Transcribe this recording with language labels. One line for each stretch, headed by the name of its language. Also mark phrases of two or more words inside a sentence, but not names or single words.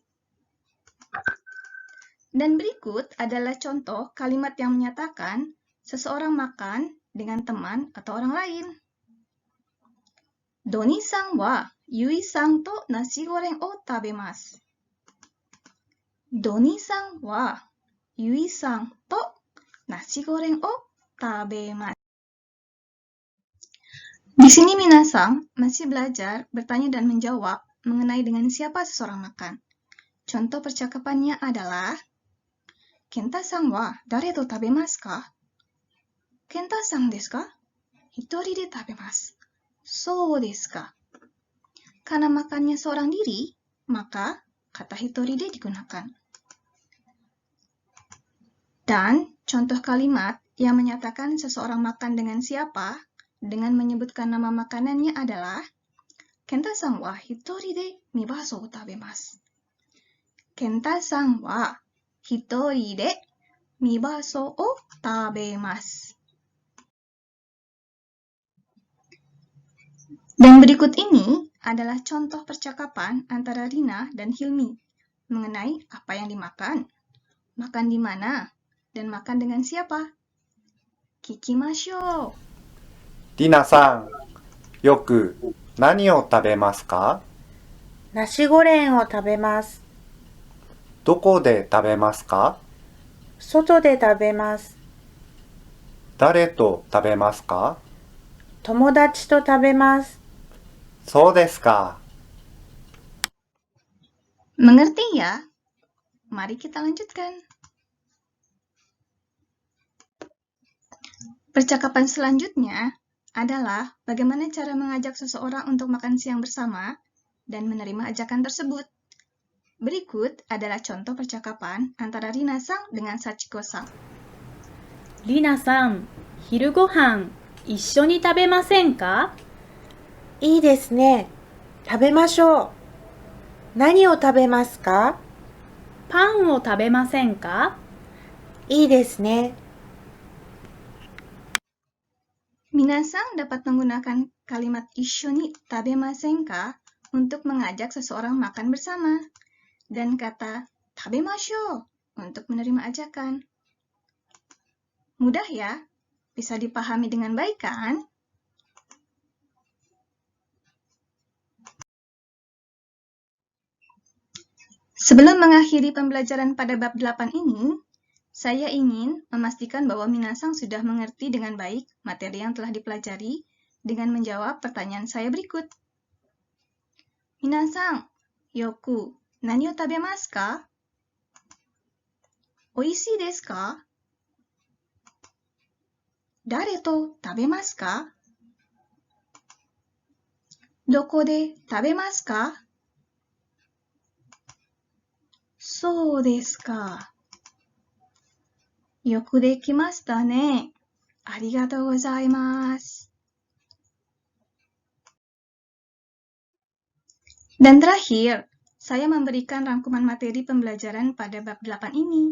Indonesian: Dan berikut adalah contoh kalimat yang menyatakan seseorang makan dengan teman atau orang lain.
Japanese: ドニさんはユイさんとナシゴレンを食べます. ドニさんはユイさんとナシゴレンを食べます.
Indonesian: Di sini minasang masih belajar bertanya dan menjawab mengenai dengan siapa seseorang makan. Contoh percakapannya adalah
Japanese: ケンタさんは誰と食べますか? ケンタさんですか？一人で食べます. そうですか?
Indonesian: Karena makannya seorang diri, maka kata
Japanese: 一人で
Indonesian: digunakan. Dan contoh kalimat yang menyatakan seseorang makan dengan siapa dengan menyebutkan nama makanannya adalah
Japanese: ケンタさんは一人でミバソを食べます. ケンタさんは一人でミバソを食べます.
Indonesian: Dan berikut ini adalah contoh percakapan antara Rina dan Hilmi mengenai apa yang dimakan, makan di mana, dan makan dengan siapa.
Japanese: 聞きましょう. りなさん、よく何を食べますか？ナシゴレンを食べます。どこで食べますか？外で食べます。誰と食べますか？友達と食べます。そうですか。
Indonesian: Mengerti ya? Mari kita lanjutkan. Percakapan selanjutnya adalah bagaimana cara mengajak seseorang untuk makan siang bersama dan menerima ajakan tersebut. Berikut adalah contoh percakapan antara Rina-san dengan Sachiko-san. リナさん、昼ごはん一緒に食べませんか？いいですね。食べましょう。何を食べますか？パンを食べませんか？いいですね。 Minasang dapat menggunakan kalimat
Japanese: 一緒に食べませんか
Indonesian: untuk mengajak seseorang makan bersama dan kata tabemashou untuk menerima ajakan. Mudah ya? Bisa dipahami dengan baik kan? Sebelum mengakhiri pembelajaran pada bab 8 ini, saya ingin memastikan bahwa minasang sudah mengerti dengan baik materi yang telah dipelajari dengan menjawab pertanyaan saya berikut.
Japanese: みなさん、よく何を食べますか? おいしいですか？誰と食べますか? どこで食べますか? そうですか. よくできましたね。ありがとうございます.
Indonesian: Dan terakhir, saya memberikan rangkuman materi pembelajaran pada bab 8 ini.